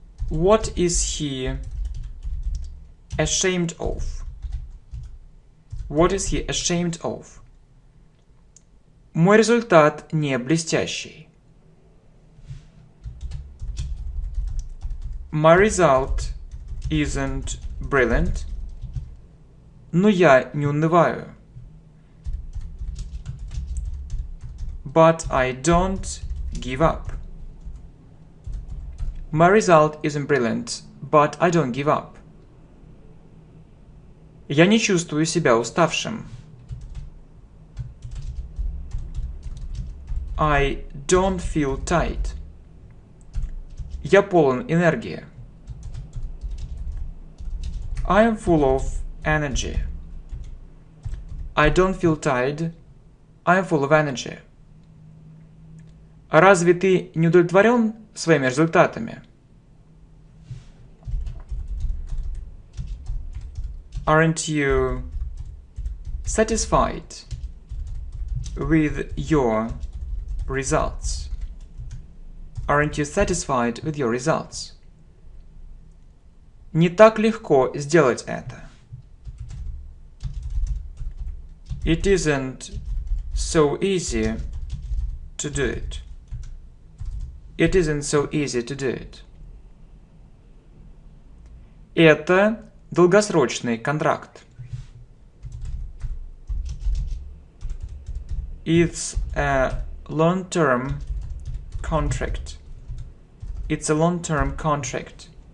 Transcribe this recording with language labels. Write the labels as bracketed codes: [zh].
[en] What is he ashamed of? What is he ashamed of? [ru] Мой результат не блестящий. [en] My result isn't brilliant. [ru] Но я не унываю. [en] But I don't give up. My result isn't brilliant, but I don't give up. [ru] Я не чувствую себя уставшим. [en] I don't feel tired. [ru] Я полон энергии. [en] I am full of energy. I don't feel tired. I am full of energy. [ru] Разве ты не удовлетворен своими результатами? [en] Aren't you satisfied with your results? Aren't you satisfied with your results? [ru] Не так легко сделать это. [en] It isn't so easy to do it. It isn't so easy to do it. [ru] Это долгосрочный контракт. [en] It's a long-term contract. It's a long-term contract.